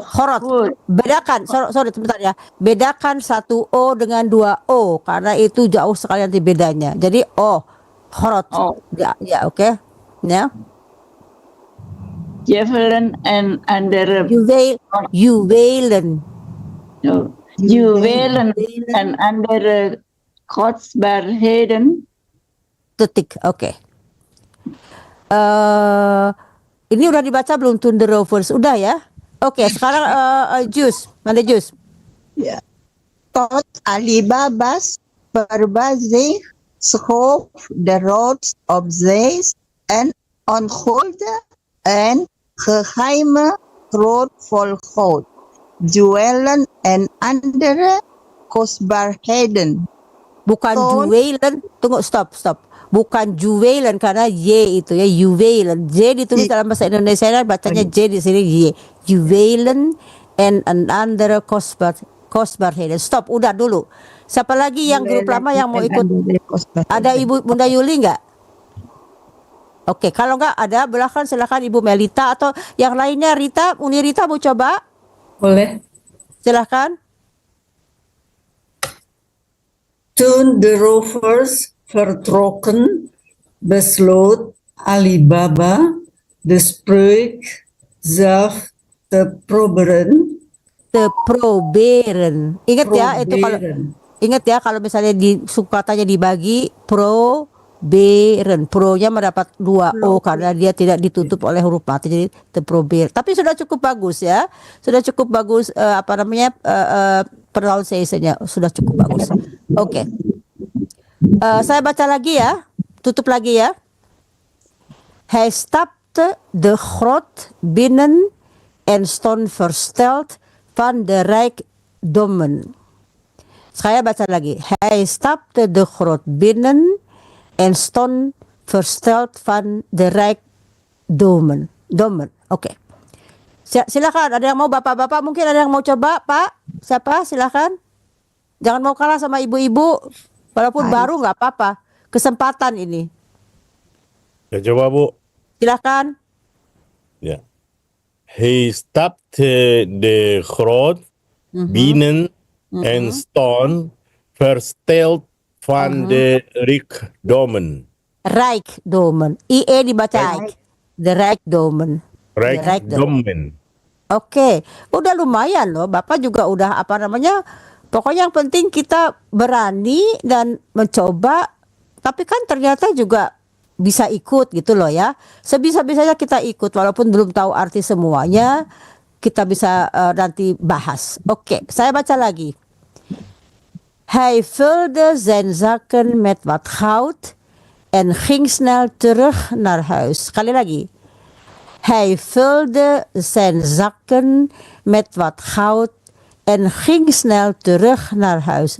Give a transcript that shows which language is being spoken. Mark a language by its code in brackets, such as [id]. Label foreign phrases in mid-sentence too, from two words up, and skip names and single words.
[nl] Khorot. [id] Bedakan, sorry sebentar ya. Bedakan satu O dengan dua O karena itu jauh sekali nanti bedanya. Jadi khorot. Ya, oke. Ya. [nl] juwelen en andere Juwelen. juwelen en andere kostbaarheden. [id] Titik. Oke. Ini udah dibaca belum [nl] Toen de Rovers? [id] Udah ya? Oke, sekarang Jus. Mana Jus? [nl] Ja. Tot Alibaba's verbazing schoof de rots op zee en onthulde een geheime grot vol goud, juwelen en andere kostbaarheden. [id] Bukan juwelen. Tunggu, stop. Bukan juwelen karena Y itu ya, juwelen. J ditulis dalam bahasa Indonesia bacanya J di sini Y. [nl] Juwelen and andere kostbaarheden. [id] Stop, udah dulu. Siapa lagi yang grup lama yang mau ikut? Ada Ibu Bunda Yuli nggak? Oke, kalau nggak ada, belakang silakan Ibu Melita atau yang lainnya. Uni Rita mau coba? Boleh. Silakan. [nl] Toen de rovers vertrokken, besloot Alibaba de spreuk zelf te proberen. [id] Ingat ya, itu kalau misalnya di katanya dibagi proberen, pro-nya mendapat 2 O karena dia tidak ditutup oleh huruf mati, jadi [nl] te proberen. [id] Tapi sudah cukup bagus ya, sudah cukup bagus pronunciation-nya sudah cukup bagus. Oke. Saya baca lagi ya, tutup lagi ya. [nl] Hij stapte de grot binnen en stond versteld van de rijkdommen. [id] Saya baca lagi. [nl] Hij stapte de grot binnen en stond versteld van de rijkdommen. [id] Oke. Silakan, ada yang mau bapak-bapak, mungkin ada yang mau coba, Pak? Siapa? Silakan. Jangan mau kalah sama ibu-ibu, walaupun baru nggak apa-apa. Kesempatan ini. Ya coba Bu. Silakan. [nl] Ja. Hij stapte de grot binnen en stond versteld Van de Rijkdomen. Rijkdomen. IE dibaca Ijk. The Rijkdomen. Rijkdomen. [id] Oke, udah lumayan loh. Bapak juga udah apa namanya? Pokoknya yang penting kita berani dan mencoba. Tapi kan ternyata juga bisa ikut gitu loh ya. Sebisa-bisanya kita ikut walaupun belum tahu arti semuanya. Kita bisa nanti bahas. Oke, saya baca lagi. [nl] Hij vulde zijn zakken met wat goud en ging snel terug naar huis. [id] Sekali lagi. [nl] Hij vulde zijn zakken met wat goud en ging snel terug naar huis.